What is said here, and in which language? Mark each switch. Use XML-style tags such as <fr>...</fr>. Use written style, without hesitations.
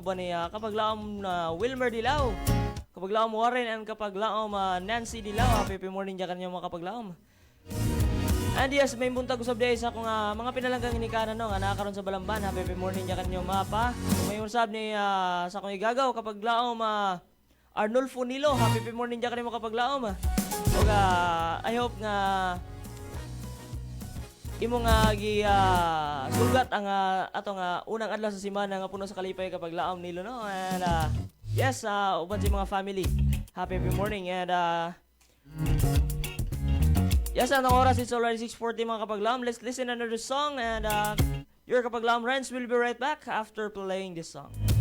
<ceb>Buwan ni Kapaglaom Wilmer Dilaw, Kapaglaom Warren, and Kapaglaom Nancy Dilaw.</ceb> <en>Happy morning</en> <ceb>diyan kanyo mga Kapaglaom.</ceb> <en>And yes,</en> <ceb>may buntag usab day sa akong mga pinalanggang inikanan nga nakakaroon sa Balamban.</ceb> <en>Happy morning</en> <ceb>diyan kanyo mapa. May usab ni sa akong igagaw Kapaglaom Arnulfo Nilo.</ceb> <en>Happy morning</en> <ceb>diyan kanyo mga Kapaglaom. Ug</ceb> <en>I hope</en> <ceb>nga imo nga sugat ang atong unang adlaw sa semana nga puno sa kalipay Kapaglaom Nilo, no?</ceb> <en>And yes,</en> <ceb>uban sa mga</ceb> <en>family, happy morning. And yes,</en> <ceb>ang oras</ceb> <en>is already 6:40 mga Kapaglaom. Let's listen another song, and your Kapaglaom Renz will be right back after playing this song.</en>